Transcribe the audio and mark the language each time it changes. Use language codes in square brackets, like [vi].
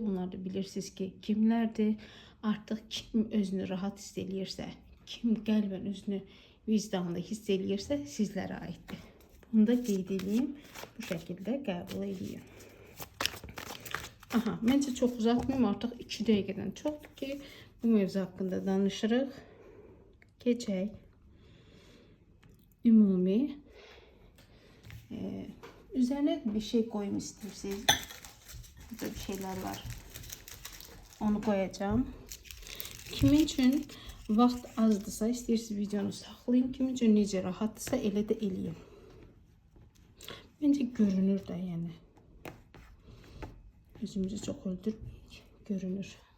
[az] Bunlar da bilirsiniz ki, kimlərdir? Artıq kim özünü rahat hiss eləyirsə, kim qəlbən özünü vicdanında hiss eləyirsə, sizlərə aiddir. Bunu da qeyd edeyim, bu şəkildə qəbul edeyim. Məncə çox uzatmayayım, artıq 2 dəqiqədən çoxdur ki, bu mövzu haqqında danışırıq. Keçək. [tr] Ümumi üzerine bir şey koyayım isterseniz. Burada bir şeyler var. Onu koyacağım. [az] Kimin üçün vaxt azdırsa, istəyirsiniz videonu saxlayın. Kimin üçün necə rahatdırsa elə də eləyin. Bence görünür də yəni. Özümüzü çox öldürməyik. Görünür.